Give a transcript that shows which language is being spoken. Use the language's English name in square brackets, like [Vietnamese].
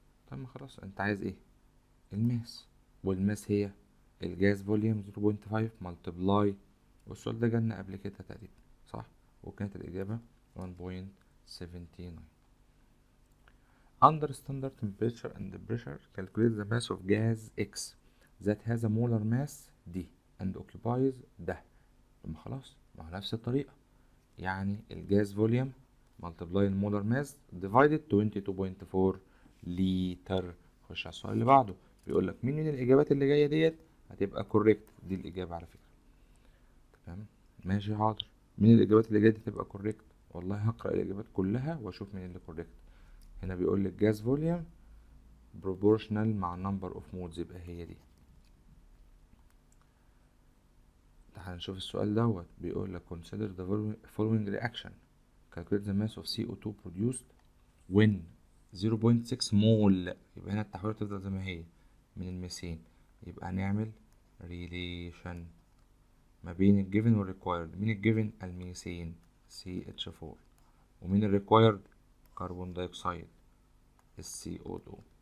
[Arabic] طب ما خلاص انت عايز ايه؟ الماس، والماس هي الجاز فوليوم 0.5 ملتبلاي، والسؤال ده جالنا قبل كده تقريبا صح، وكانت الإجابة 1.79. [English] Under standard temperature and pressure calculate the mass of gas X that has a molar mass D and occupies ده. [Arabic] طب ما خلاص، ما هو نفس الطريقة، يعني الجاز فوليوم ملتبلاي المولر ماس ديفايدد 22.4 لتر. خش على السؤال اللي بعده، بيقول لك مين من الإجابات اللي جاية ديت هتبقى كوريكت. دي الإجابة على فكرة. تمام ماشي حاضر. مين الإجابات اللي جاية دي تبقى كوريكت؟ والله هقرأ الإجابات كلها وأشوف مين اللي كوريكت. هنا بيقول لك جاز فوليوم بروبورشنال مع نمبر اوف مودز، يبقى هي دي. تعال نشوف السؤال دوت، بيقول لك [English] consider the following reaction calculate the mass of CO2 produced when 0.6 مول. [Arabic] يبقى هنا التحويلة تفضل زي ما هي من الميثين، يبقى هنعمل relation ما بين الجيفن والريكوايرد. مين الجيفن؟ الميثين CH4، ومين الريكوايرد؟ كربون دايوكسيد CO2.